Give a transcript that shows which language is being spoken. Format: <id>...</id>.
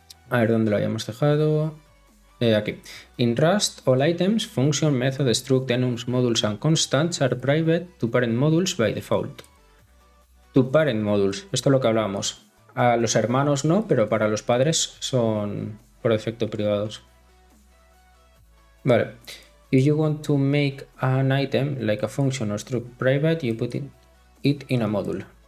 <es>A ver dónde lo habíamos dejado. Aquí.</es> <en>In Rust, all items, function, method, struct, enums, modules and constants are private to parent modules by default. To parent modules,</en> <es>esto es lo que hablábamos. A los hermanos no, pero para los padres son por defecto privados. Vale.</es> <en>If you want to make an item like a function or struct private, you put it in a module.</en>